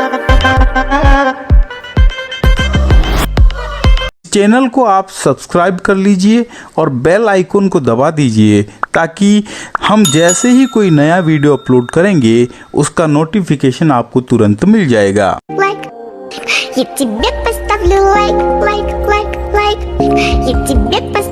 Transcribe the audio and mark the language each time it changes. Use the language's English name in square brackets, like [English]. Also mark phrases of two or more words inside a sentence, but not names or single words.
[Hindi] चैनल को आप सब्सक्राइब कर लीजिए और [English] bell icon [Hindi] को दबा दीजिए ताकि हम जैसे ही कोई नया [English] video upload [Hindi] करेंगे उसका नोटिफिकेशन आपको तुरंत मिल जाएगा। [Russian] Я тебе поставлю лайк, лайк, лайк, лайк. Я тебе